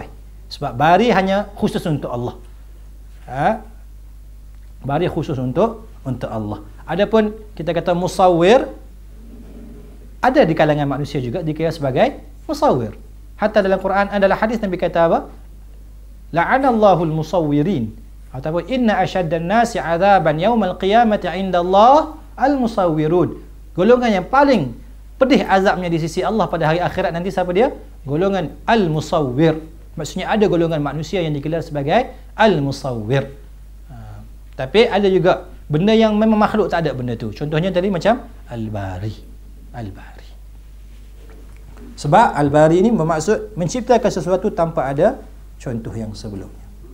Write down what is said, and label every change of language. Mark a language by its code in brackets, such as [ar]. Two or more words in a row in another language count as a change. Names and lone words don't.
[ms] Sebab Bari hanya khusus untuk Allah. Bari khusus untuk Allah. Adapun kita kata Musawwir, ada di kalangan manusia juga dikira sebagai Musawwir. Hatta dalam Quran adalah hadis Nabi kata apa? [ar] لعن الله المصورين. Ataupun إن أشد الناس عذابا يوم القيامة عند الله المصورون. [ms] Golongan yang paling pedih azabnya di sisi Allah pada hari akhirat nanti siapa dia? Golongan al-musawwir. Maksudnya ada golongan manusia yang digelar sebagai al-musawwir. Tapi ada juga benda yang memang makhluk tak ada benda tu. Contohnya tadi macam Al-Bari. Sebab Al-Bari ini bermaksud menciptakan sesuatu tanpa ada contoh yang sebelumnya.